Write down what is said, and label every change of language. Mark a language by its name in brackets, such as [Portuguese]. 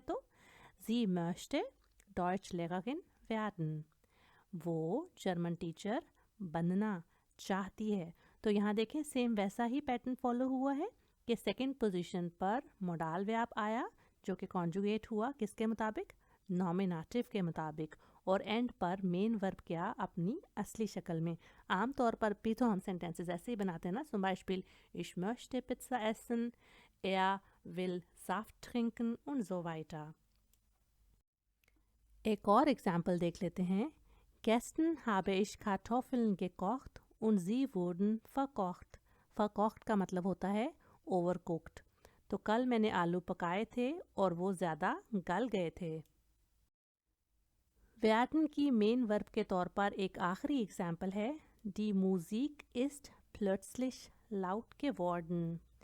[Hindi] तो [German] Sie möchte Deutschlehrerin werden, [Hindi] वो German teacher बनना चाहती है। तो यहाँ देखें सेम वैसा ही पैटर्न फॉलो हुआ है कि सेकंड पोजीशन पर मोडाल वर्ब आया जो कि कॉन्जुगेट हुआ किसके मुताबिक, नॉमिनेटिव के मुताबिक, और एंड पर मेन वर्ब क्या अपनी असली शक्ल में। आम तौर पर भी तो हम सेंटेंसेस ऐसे ही बनाते हैं ना, [German] zum Beispiel ich möchte Pizza essen, er will Saft trinken und so weiter। [Hindi] एक और एग्जाम्पल देख लेते हैं। [German] Gestern habe ich Kartoffeln gekocht und sie wurden verkocht। [Hindi] verkocht का मतलब होता है overcooked। तो कल मैंने आलू पकाए थे और वो ज़्यादा गल गए थे। werden की मेन वर्ब के तौर पर एक आखिरी एग्जाम्पल है [German] Die Musik ist plötzlich laut geworden।